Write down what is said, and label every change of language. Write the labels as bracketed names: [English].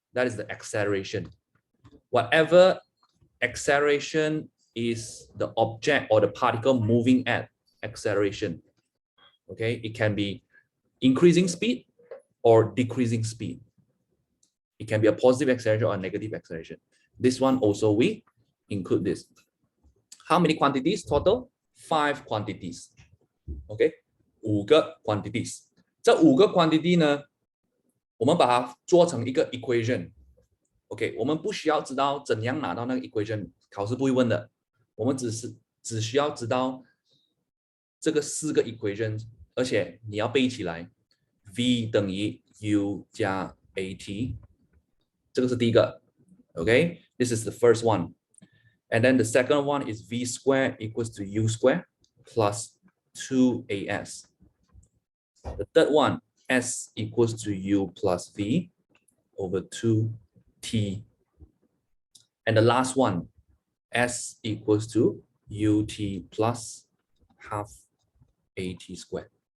[English] That is the acceleration. Whatever acceleration is the object or the particle moving at, acceleration. Okay, it can be increasing speed or decreasing speed. It can be a positive acceleration or a negative acceleration. This one also we include this. How many quantities total? 5 quantities. [Chinese] Okay, 5个 quantities. 这5个 quantity 呢，我们把它做成一个 equation. OK， 我们不需要知道怎样拿到那个 equation， 考试不会问的。我们只需要知道这个4个 equation， 而且你要背起来 v 等于 u 加 at， 这个是第一个。 [English] OK， this is the first one. And then the second one is v squared equals to u squared plus 2as. The third one, s equals to u plus v over 2t. And the last one, s equals to ut plus half at squared.